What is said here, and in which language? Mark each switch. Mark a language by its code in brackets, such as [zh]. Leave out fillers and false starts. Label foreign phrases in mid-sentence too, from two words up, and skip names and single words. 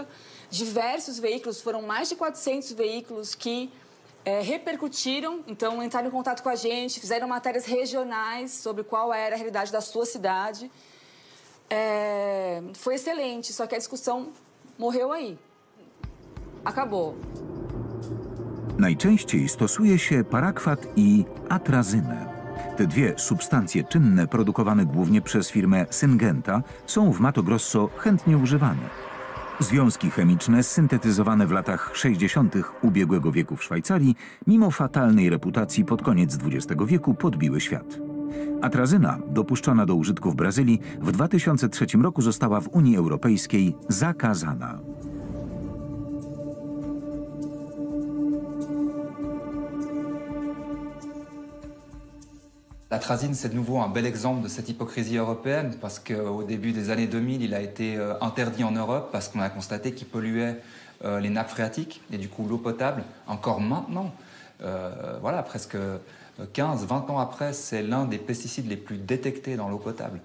[pt] Diversos veículos, foram mais de 400 veículos que repercutiram, então entraram em contato com a gente, fizeram matérias regionais sobre qual era a realidade da sua cidade. Foi excelente, só que a discussão morreu aí. Acabou. [pl] Najczęściej stosuje się parakwat i atrazynę. Te dwie substancje czynne, produkowane głównie przez firmę Syngenta, są w Mato Grosso chętnie używane. Związki chemiczne syntetyzowane w latach 60. ubiegłego wieku w Szwajcarii, mimo fatalnej reputacji pod koniec XX wieku, podbiły świat. Atrazyna, dopuszczona do użytku w Brazylii, w 2003 roku została w Unii Europejskiej zakazana. [fr] L'atrazine, c'est de nouveau un bel exemple de cette hypocrisie européenne parce qu'au début des années 2000, il a été interdit en Europe parce qu'on a constaté qu'il polluait les nappes phréatiques et du coup l'eau potable. Encore maintenant, voilà, presque 15-20 ans après, c'est l'un des pesticides les plus détectés dans l'eau potable.